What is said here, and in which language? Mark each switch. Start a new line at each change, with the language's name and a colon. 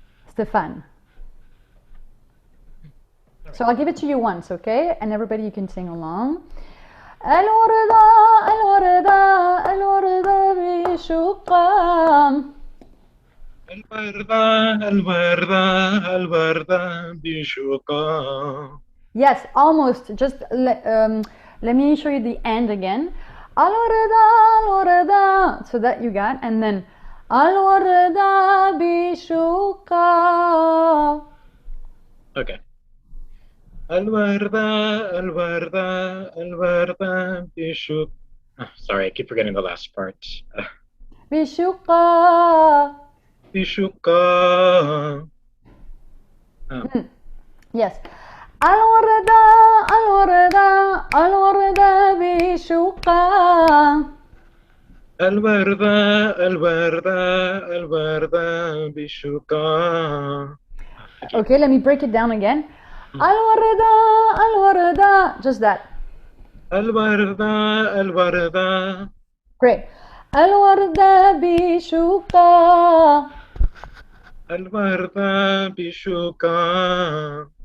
English: Stefan. So I'll give it to you once, okay? And everybody, you can sing along.
Arabic: Al-warda, al-warda, al-warda bishuqa. الوردة الوردة الوردة بشوقة.
English: Yes, almost. Just let me show you the end again.
Arabic: Al-warda, al-warda.
English: So that you got. And then
Arabic: al-warda bishuqa.
English: Okay.
Arabic: الوردة الوردة الوردة بشوقة.
English: Sorry, I keep forgetting the last part.
Arabic: Bishuqa. بشوقة.
English: Yes.
Arabic: Al-warda, al-warda, al-warda bishuqa. الوردة الوردة الوردة بشوقة.
English: Okay, let me break it down again.
Arabic: Al-warda, al-warda.
English: Just that.
Arabic: الوردة الوردة.
English: Great.
Arabic: Al-warda bishuqa. الوردة بشوقة.